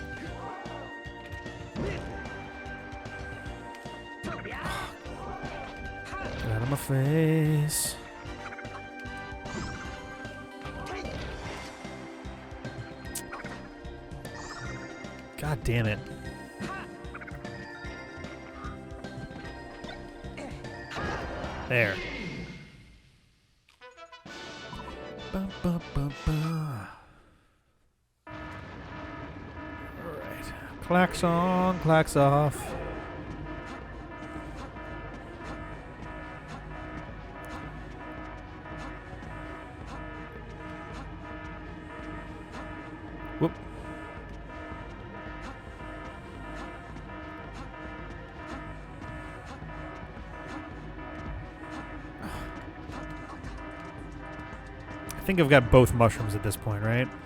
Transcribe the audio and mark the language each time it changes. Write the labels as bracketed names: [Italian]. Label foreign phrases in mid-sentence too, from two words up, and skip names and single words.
[English] Get out of my face. God damn it. There. Ba, ba, ba, ba. Alright. Clacks on, clacks off. Whoop. I think I've got both mushrooms at this point, right?